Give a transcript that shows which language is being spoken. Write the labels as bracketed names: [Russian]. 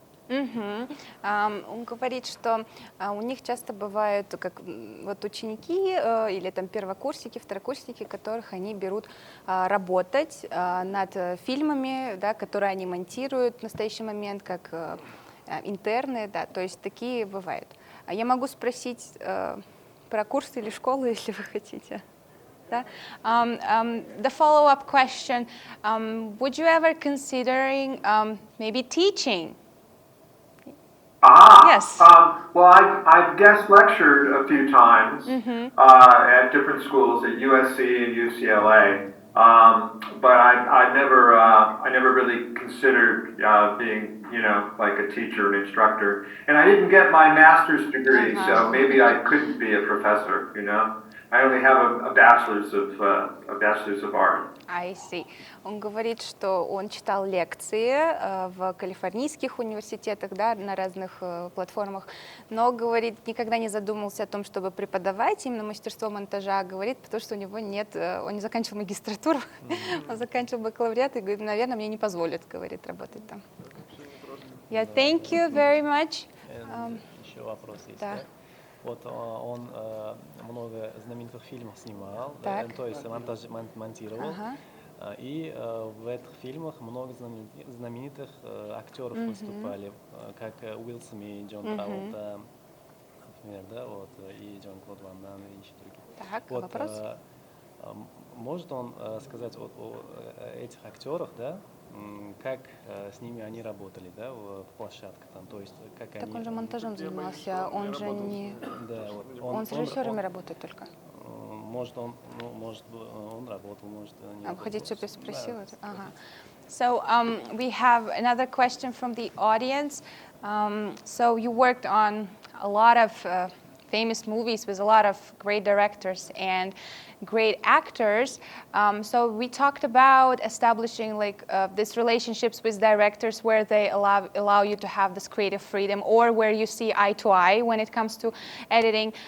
[Russian] Он говорит, что у них часто бывают как вот ученики или там первокурсники, второкурсники, которых они берут работать над фильмами, да, которые они монтируют в настоящий момент, как интерны, да, то есть такие бывают. А я могу спросить про курс или школу, если вы хотите. Да? [English] The follow-up question, would you ever considering maybe teaching? Yes. Well, I've guest lectured a few times at different schools at USC and UCLA, but I never really considered being, like a teacher or instructor. And I didn't get my master's degree, so maybe I couldn't be a professor. I only have a bachelor's of art. I see. [Russian] Он говорит, что он читал лекции в калифорнийских университетах, да, на разных платформах, но, говорит, никогда не задумался о том, чтобы преподавать именно мастерство монтажа, говорит, потому что у него нет, он не заканчивал магистратуру, он заканчивал бакалавриат и говорит, наверное, мне не позволят, говорит, работать там. [English] Yeah, thank you very much. [Russian] Еще вопрос есть, да? Вот он много знаменитых фильмов снимал, то есть монтировал, и в этих фильмах много знаменитых актеров выступали, как Уилл Смит, Джон Траволта, например, да, вот, и Джон Клод Ван Дамм, и еще другие. Так, вот, вопрос? Может он сказать о этих актерах, да? Как с ними они работали, да, в площадке там, то есть как так они... он же монтажом занимался, он же не... Да, вот, он с режиссерами работает только. Может он работал, может не работал. Хотите, чтобы я спросила? Ага. [English] So we have another question from the audience. So you worked on a lot of famous movies with a lot of great directors and great actors. So we talked about establishing like these relationships with directors where they allow you to have this creative freedom or where you see eye to eye when it comes to editing.